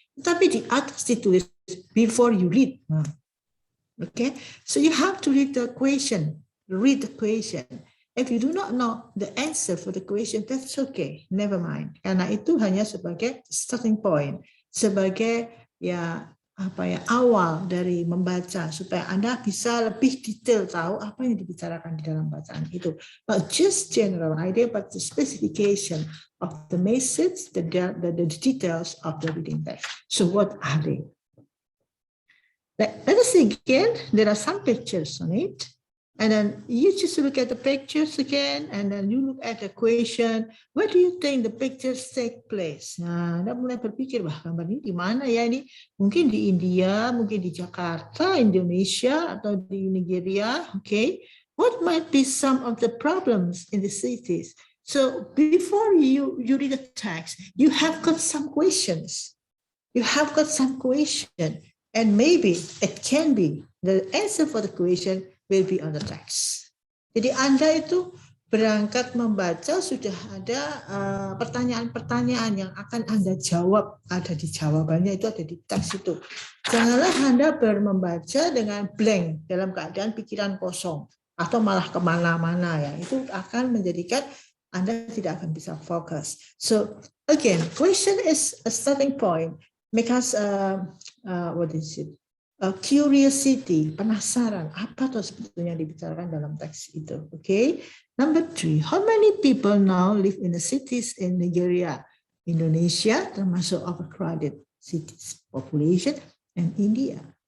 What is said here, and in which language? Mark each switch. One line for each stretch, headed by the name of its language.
Indonesian: Tetapi di atas ditulis
English: before you read. Okay, so you have to read the question. Read the question. If you do not know the answer for the question, that's okay. Never mind.
Indonesian: Karena itu hanya sebagai starting point, sebagai awal dari membaca supaya Anda bisa lebih detail tahu apa yang dibicarakan di dalam bacaan itu.
English: Not just general idea, but the specification of the message, the details of the reading text. So what are they? Let us see again. There are some pictures on it. And then you just look at the pictures again, and then you look at the question, where do you think the pictures take place?
Indonesian: Nah, Anda mulai berpikir, wah gambar ini di mana ya ini? Mungkin di India, mungkin di Jakarta, Indonesia, atau di Nigeria.
English: Okay, what might be some of the problems in the cities? So before you read the text, you have got some questions. You have got some question, and maybe it can be the answer for the question will be on the text.
Indonesian: Jadi Anda itu berangkat membaca sudah ada pertanyaan-pertanyaan yang akan Anda jawab, ada di jawabannya itu, ada di teks itu. Janganlah Anda membaca dengan blank dalam keadaan pikiran kosong atau malah kemana-mana ya, itu akan menjadikan Anda tidak akan bisa fokus.
English: So again, question is a starting point. Make us what is it?
Indonesian: Curiosity, penasaran apa tuh sebetulnya dibicarakan dalam teks itu. Okay.
English: Number 3, how many people now live in the cities in Nigeria, Indonesia, termasuk overcrowded cities, population, and India?